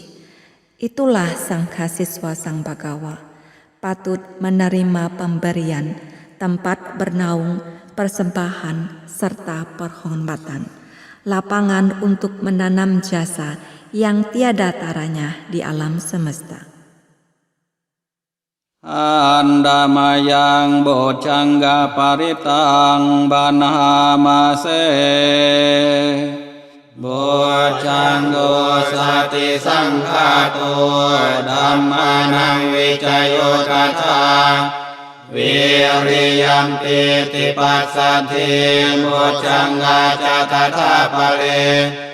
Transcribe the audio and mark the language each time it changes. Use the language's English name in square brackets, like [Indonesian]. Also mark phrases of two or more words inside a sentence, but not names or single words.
[Indonesian] Itulah Sangkasiswa Sang Bagawa, patut menerima pemberian, tempat bernaung, persembahan, serta perhormatan, lapangan untuk menanam jasa yang tiada taranya di alam semesta. [Pali] Andamayang bocangga paritang banhamase Bocanggo sati sangkato dhammanang wicayo tata Wiriyam piti pasati bocangga catata pale